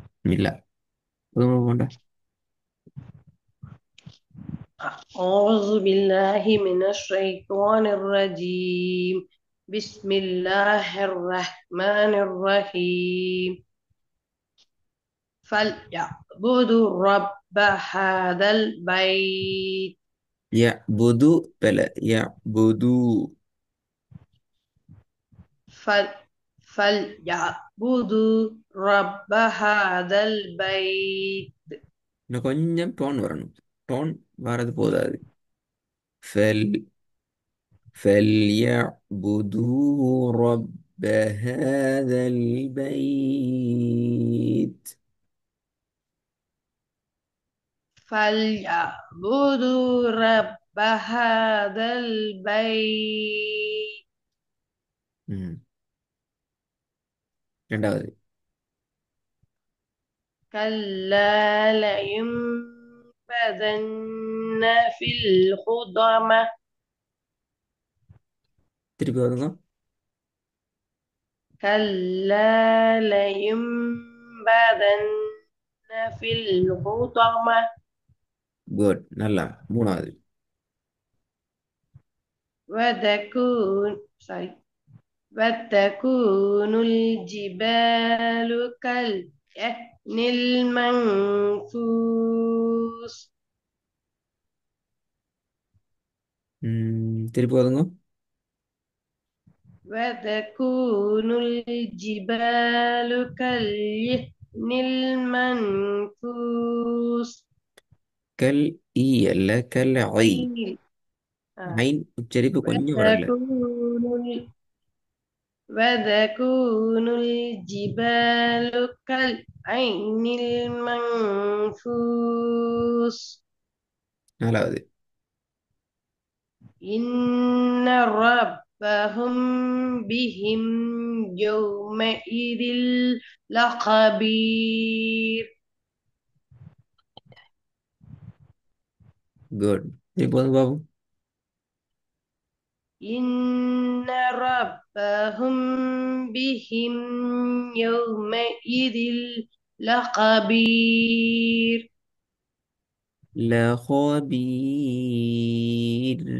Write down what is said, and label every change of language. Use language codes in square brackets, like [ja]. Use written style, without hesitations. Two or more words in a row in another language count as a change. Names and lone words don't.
[ta] இல்ல. புதுமை போண்டா. [ar] أعوذ بالله من الشيطان الرجيم. بسم الله الرحمن الرحيم. فليعبدوا رب هذا البيت. يعبدوا بلا يعبدوا. فل فليعبدوا رب هذا البيت. [ta] இன்னும் கொஞ்சம் டோன் வரணும். டோன் வரது போதாது. [ar] ஃபெல் فليعبدوا رب هذا البيت. فليعبدوا رب هذا البيت. [ta] ம். ரெண்டாவது. [ar] كلا لينبذن في الحطمة. [ta] திருப்பி வருங்க. [ar] كلا لينبذن في الحطمة. [ta] குட், நல்லா. மூணாவது. [ar] وتكون sorry وتكون الجبال كالعهن المنفوش. [ta] திருப்பி வருங்க. [ar] وتكون الجبال كالعهن المنفوش. [ta] கல் ஈ அல்ல, கல் ஐ. [ar] طيب. [ta] ஐன் உச்சரிப்பு கொஞ்சம் வரல. [ar] وتكون وتكون الجبال كالعين المنفوش. [ta] நாலாவது. [ar] إن ربهم بهم يومئذ لخبير. [ta] குட். திருப்பி வந்து பாபு. [ar] إن ربهم بهم يومئذ لخبير. لا خبير.